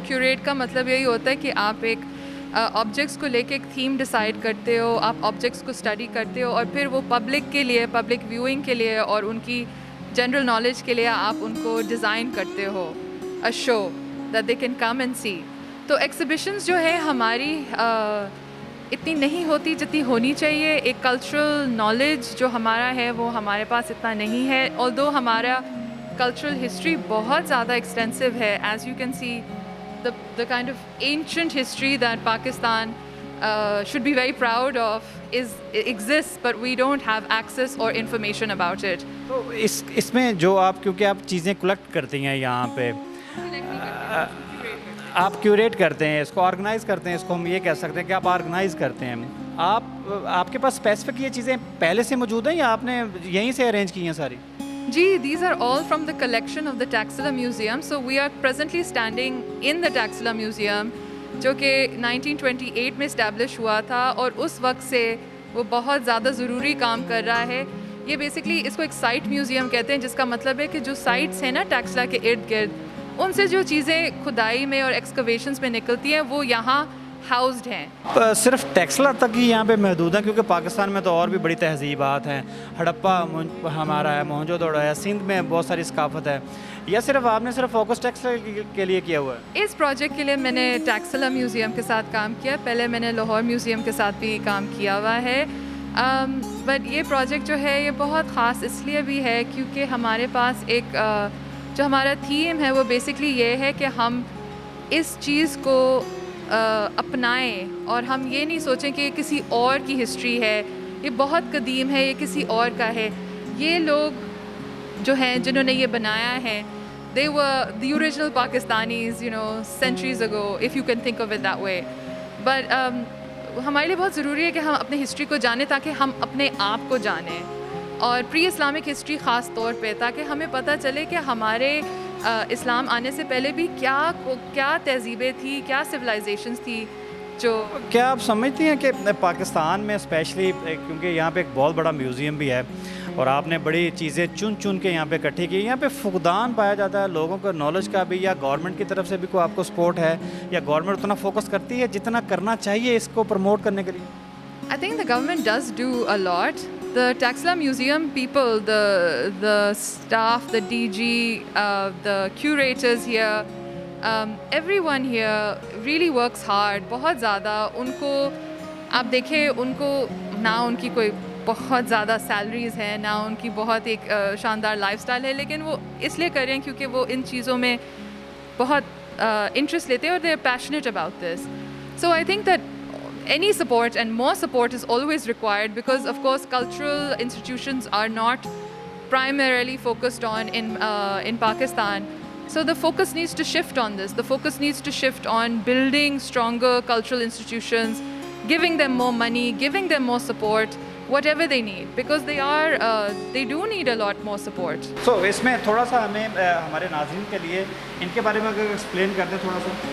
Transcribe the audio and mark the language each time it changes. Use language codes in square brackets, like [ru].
[hi] Curate का मतलब यही होता है कि आप एक ऑब्जेक्ट्स को लेके एक थीम डिसाइड करते हो, आप ऑब्जेक्ट्स को स्टडी करते हो और फिर वो पब्लिक के लिए, पब्लिक व्यूइंग के लिए और उनकी जनरल नॉलेज के लिए आप उनको डिज़ाइन करते हो [en] A show that they can come and see. [hi] तो एग्ज़िबिशंस जो है हमारी इतनी नहीं होती जितनी होनी चाहिए। एक कल्चरल नॉलेज जो हमारा है वो हमारे पास इतना नहीं है, ऑल्दो हमारा कल्चरल हिस्ट्री बहुत ज़्यादा एक्सटेंसिव है। [en] As you can see the kind of ancient history that Pakistan should be very proud of exists, but we don't have access or information about it. [hi] तो इसमें जो आप, क्योंकि आप चीज़ें कलेक्ट करती हैं यहाँ पे, आप क्यूरेट करते हैं, इसको ऑर्गेनाइज़ करते हैं, इसको हम ये कह सकते हैं कि आप ऑर्गेनाइज़ करते हैं। आपके पास स्पेसिफिक ये चीज़ें पहले से मौजूद हैं या आपने यहीं से अरेंज की हैं सारी? [en] जी, these are all from the collection of the Taxila Museum. So we are presently standing in the Taxila Museum, [hi] जो कि 1928 में इस्टेब्लिश हुआ था और उस वक्त से वो बहुत ज़्यादा ज़रूरी काम कर रहा है। ये बेसिकली इसको एक साइट म्यूज़ियम कहते हैं, जिसका मतलब है कि जो साइट्स हैं ना टैक्सला के इर्द गिर्द, उनसे जो चीज़ें खुदाई में और एक्सकवेशंस में निकलती हैं वो यहाँ हाउस्ड हैं। सिर्फ टैक्सला तक ही यहाँ पे महदूद है, क्योंकि पाकिस्तान में तो और भी बड़ी तहजीबात हैं, हड़प्पा हमारा है, मोहनजोदड़ो है, सिंध में बहुत सारी सकाफत है, या सिर्फ आपने सिर्फ फोकस टैक्सला के लिए किया हुआ है? इस प्रोजेक्ट के लिए मैंने टैक्सला म्यूज़ियम के साथ काम किया, पहले मैंने लाहौर म्यूज़ियम के साथ भी काम किया हुआ है। बट ये प्रोजेक्ट जो है ये बहुत ख़ास इसलिए भी है क्योंकि हमारे पास एक जो हमारा थीम है वो बेसिकली ये है कि हम इस चीज़ को अपनाएं और हम ये नहीं सोचें कि किसी और की हिस्ट्री है, ये बहुत कदीम है, ये किसी और का है। ये लोग जो हैं जिन्होंने ये बनाया है, [en] they were the original Pakistanis, you know, centuries ago, if you can think of it that way. [hi] But हमारे लिए बहुत ज़रूरी है कि हम अपने हिस्ट्री को जानें ताकि हम अपने आप को जानें, और प्री इस्लामिक हिस्ट्री ख़ास तौर पे, ताकि हमें पता चले कि हमारे इस्लाम आने से पहले भी क्या तहज़ीबें थी, क्या सिविलाइजेशंस थी। जो क्या आप समझती हैं कि पाकिस्तान में स्पेशली, क्योंकि यहाँ पे एक बहुत बड़ा म्यूज़ियम भी है और आपने बड़ी चीज़ें चुन के यहाँ पे इकट्ठी की, यहाँ पे फुकदान पाया जाता है लोगों को नॉलेज का भी, या गवर्नमेंट की तरफ से भी कोई आपको सपोर्ट है, या गवर्नमेंट उतना फोकस करती है जितना करना चाहिए इसको प्रमोट करने के लिए? [en] I think the government does do a lot. The Taxila Museum people, the staff, the DG, the curators here, everyone here really works hard. [hi] बहुत ज़्यादा उनको आप देखें, उनको ना उनकी कोई बहुत ज़्यादा सैलरीज़ हैं, ना उनकी बहुत एक शानदार लाइफस्टाइल है, लेकिन वो इसलिए कर रहे हैं क्योंकि वो इन चीज़ों में बहुत इंटरेस्ट लेते हैं और [en] they are passionate about this. So I think that any support and more support is always required, because of course cultural institutions are not primarily focused on in Pakistan. So the focus needs to shift on this. The focus needs to shift on building stronger cultural institutions, giving them more money, giving them more support, whatever they need, because they do need a lot more support. [hi] So इसमें थोड़ा सा हमें हमारे नाज़रीन के लिए इनके बारे में अगर एक्सप्लेन कर दें थोड़ा सा।